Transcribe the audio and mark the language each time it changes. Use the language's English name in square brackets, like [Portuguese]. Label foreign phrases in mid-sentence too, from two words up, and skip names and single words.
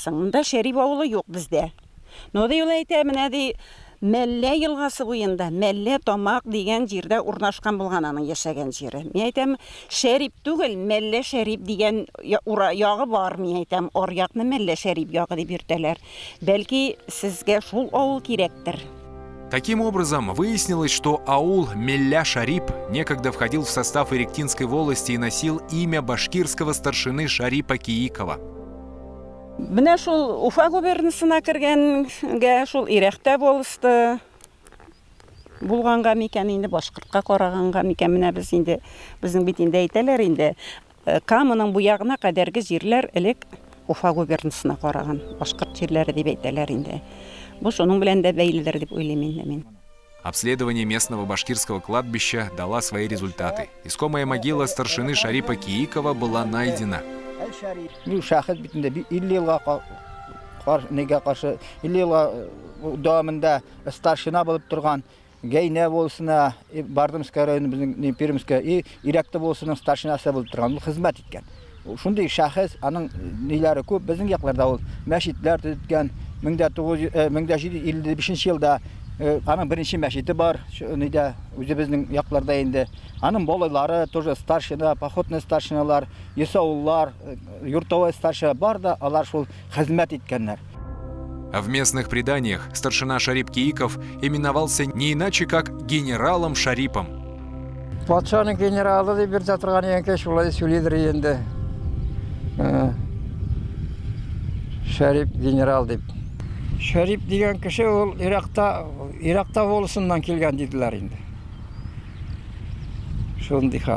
[Tatar] Монда Шәрип авылы юк бездә. Но да юл әйтә, менә ди Мәллә елгасы буенда, Мәллә Тамак дигән җирдә урнашкан булган аның яшәгән җире. Мен әйтәм, Шәрип түгел, Мәллә Шәрип дигән ягы бар. Мен әйтәм, аръякны Мәллә Шәрип ягы дип йөртәләр. Бәлки сезгә шул авыл кирәктер. [Russian] Таким образом, выяснилось, что аул Мелля-Шарип некогда входил в состав Иректинской волости и носил имя башкирского старшины Шарипа Киикова. [Tatar] Менә шул Уфа губернасына кергәнгә шул Иректә волосты булганга микән инде башкортка караганга микән менә без инде безнең бит инде әйтәләр инде Каманың бу ягына кадәрге җирләр элек Уфа губернасына караган башкорт җирләре дип әйтәләр инде. Бу шуның белән дә бәйледер дип уйлыйм инде мин. [Russian] Обследование местного башкирского кладбища дала свои результаты. Искомая могила старшины Шарипа Киикова была найдена. [Tatar] Бу шәхес битендә 50 елга нега каршы 50 елга дәвамында старшина булып торган Гейне волосына Бардымская районы безнең Пермская Иректә волосының старшинасы булып торган, ул хезмәт иткән. Шундый шәхес, аның ниләре күп, безнең якларда ул мәчетләр төзеткән. 1755 елда аның беренче мәчете бар, нидә үзебезнең якларда инде. Аның балалары тоже старшина, походный старшиналар, ясауллар, юртовой старшина бар да, алар шул хезмәт иткәннәр. [Russian] В местных преданиях старшина Шарип Кииков именовался не иначе, как генералом Шарипом. [Tatar] Патшаның генералы дип бер торган икән, шулай сөйлидер инде. Шарип генерал дип. Шарип дигән кеше ул Иракта волосыннан килгән диделәр инде. Шундый хәл.